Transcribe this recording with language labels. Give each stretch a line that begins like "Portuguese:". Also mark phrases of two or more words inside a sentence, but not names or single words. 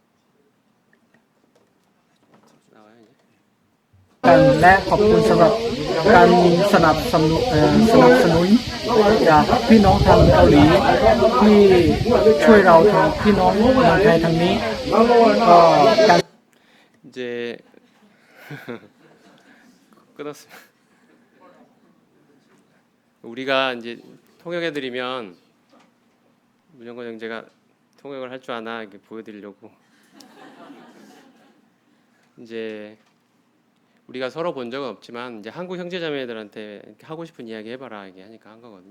Korean: 나와요 이제.
Thai: และขอบคุณสำหรับการสนับสนุนจากพี่น้องทางเกาหลีที่ช่วยเราทางพี่น้องเมืองไทยทางนี้ก็การ
Korean: 이제 끊었습니다. 우리가 이제 통역해드리면 문영건 형제가 통역을 할 줄 아나 이렇게 보여드리려고 이제 우리가 서로 본 적은 없지만 이제 한국 형제자매들한테 이렇게 하고 싶은 이야기 해봐라 이게 하니까 한 거거든요.